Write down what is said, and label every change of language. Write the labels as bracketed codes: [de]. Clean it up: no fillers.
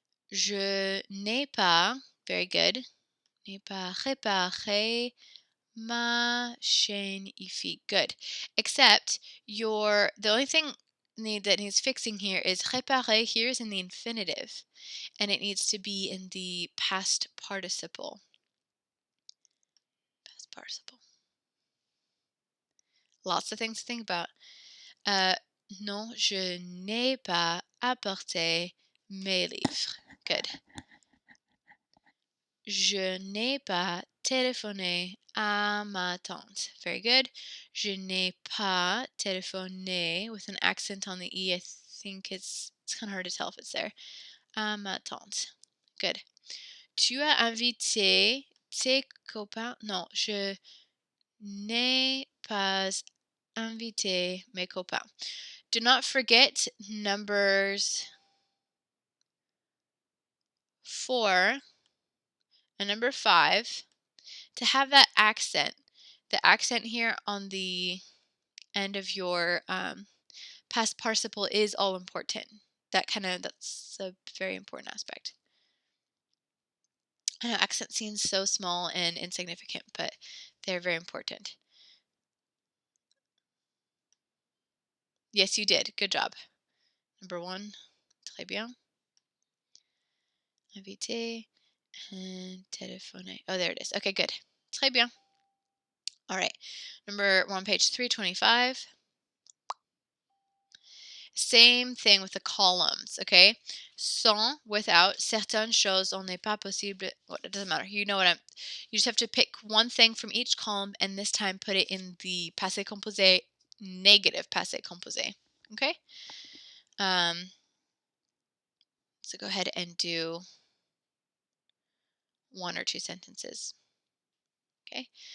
[fr] Je n'ai pas, [en] very good, [fr] n'ai pas réparé ma chaîne IFI. [en] Good. Except the only thing that needs fixing here is réparer here is in the infinitive, and it needs to be in the past participle. Past participle. Lots of things to think about. [fr] Non, je n'ai pas apporté mes livres. [en] Good. [fr] Je n'ai pas téléphoné à ma tante. [en] Very good. [fr] Je n'ai pas téléphoné [en] with an accent on the E. I think it's kind of hard to tell if it's there. [fr] À ma tante. [en] Good. [fr] Tu as invité tes copains? Non, je n'ai pas invité mes copains. [en] Do not forget numbers 4 and number 5 to have that accent. The accent here on the end of your past participle is all important. That's a very important aspect. I know accent seems so small and insignificant, but they're very important. Yes, you did. Good job. Number 1. [fr] Très bien. [en] Invité and téléphoner. Oh, there it is. Okay, good. [fr] Très bien. [en] All right. We're on page 325. Same thing with the columns, okay? [fr] Sans, without, certaines choses on n'est pas possible. [en] Well, it doesn't matter. You just have to pick one thing from each column and this time put it in the passé composé, negative passé composé, okay? So go ahead and do 1 or 2 sentences, okay?